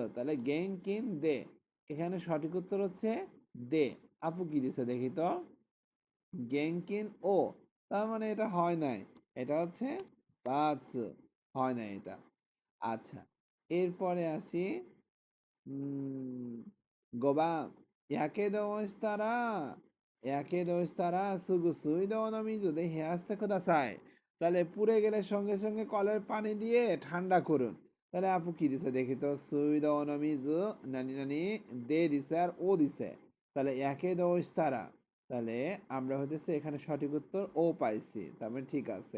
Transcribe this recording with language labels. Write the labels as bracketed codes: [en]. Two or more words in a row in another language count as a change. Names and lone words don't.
[bn] তাহলে [ja] げんきん で, [bn] এখানে সঠিক উত্তর হচ্ছে দে। আপু কি দিছে দেখি তো? [ja] げんきん を, [bn] তার মানে এটা হয় নাই, এটা হচ্ছে বাস, হয় নাই এটা। আচ্ছা, এরপরে আসি [ja] 5番やけどをしたらすぐ水道の水で冷やしてください। [bn] তাহলে পুড়ে গেলে সঙ্গে সঙ্গে কলের পানি দিয়ে ঠান্ডা করুন। তাহলে আপু কি দিছে দেখি তো, [ja] すいどうの みず なに なに で [bn] দিছে আর ও দিছে, তাহলে একে দোষ তারা, তাহলে আমরা হতেছে এখানে সঠিক উত্তর ও পাইছি, তার মানে ঠিক আছে।